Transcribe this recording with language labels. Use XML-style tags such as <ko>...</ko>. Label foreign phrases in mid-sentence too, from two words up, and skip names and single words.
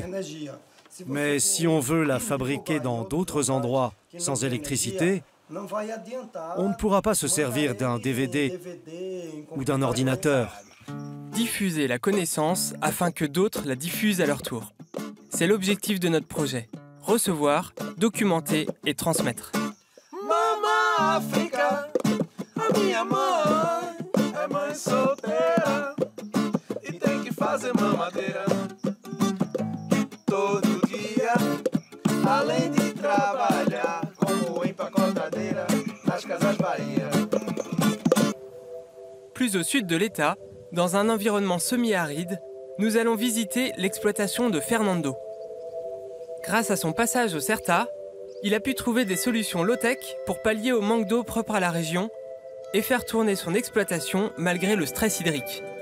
<fr>Mais si on veut la fabriquer dans d'autres endroits sans électricité, on ne pourra pas se servir d'un DVD ou d'un ordinateur. Diffuser la connaissance afin que d'autres la diffusent à leur tour. C'est l'objectif de notre projet. Recevoir, documenter et transmettre.</fr> <pt>Mama África, a minha mãe é mãe solteira e tem que fazer mamadeira todo dia, além de trabalhar como empacotadeira nas Casas Bahia.</pt> <fr>Plus au sud de l'État, dans un environnement semi-aride, nous allons visiter l'exploitation de Fernando. Grâce à son passage au CERTA, il a pu trouver des solutions low-tech pour pallier au manque d'eau propre à la région et faire tourner son exploitation malgré le stress hydrique.</fr>